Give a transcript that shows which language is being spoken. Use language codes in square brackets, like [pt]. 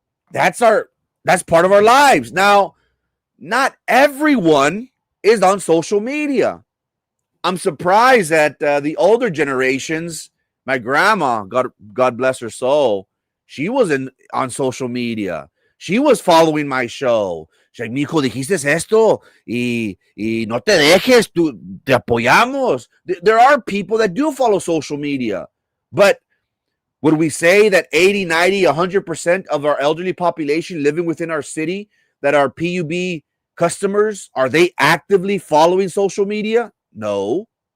[en] That's part of our lives. Now, not everyone is on social media. I'm surprised that the older generations, my grandma, God bless her soul, she was on social media. She was following my show. She's like, [es] mijo, dijiste esto y no te dejes, te apoyamos. [en] There are people that do follow social media, but would we say that 80, 90, 100% of our elderly population living within our city that are PUB customers, are they actively following social media? No.